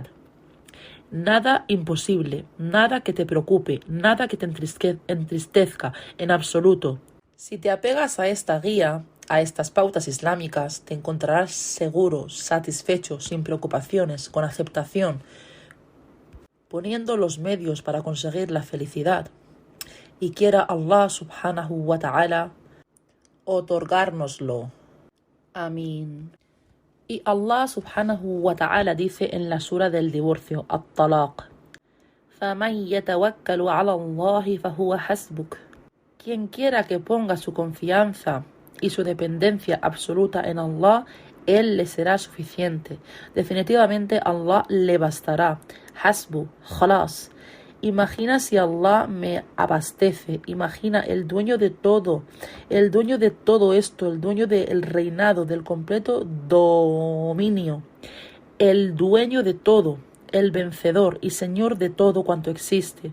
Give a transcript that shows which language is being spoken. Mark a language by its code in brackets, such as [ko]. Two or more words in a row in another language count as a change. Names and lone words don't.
[es] Nada imposible, nada que te preocupe, nada que te entristezca en absoluto. Si te apegas a esta guía, a estas pautas islámicas, te encontrarás seguro, satisfecho, sin preocupaciones, con aceptación, poniendo los medios para conseguir la felicidad. Y quiera [ar] الله سبحانه وتعالى [es] otorgárnoslo. Amén. Y [ar] الله سبحانه وتعالى [es] dice en la sura del divorcio, [ar] At-Talaq: فَمَنْ يَتَوَكَّلُ عَلَى اللَّهِ فَهُوَ حَسْبُكَ. [es] Quien quiera que ponga su confianza y su dependencia absoluta en Allah, Él le será suficiente. Definitivamente Allah le bastará. [ar] حسبه، خلاص. [es] Imagina si Allah me abastece, imagina el dueño de todo esto, el dueño del reinado, del completo dominio, el dueño de todo, el vencedor y señor de todo cuanto existe.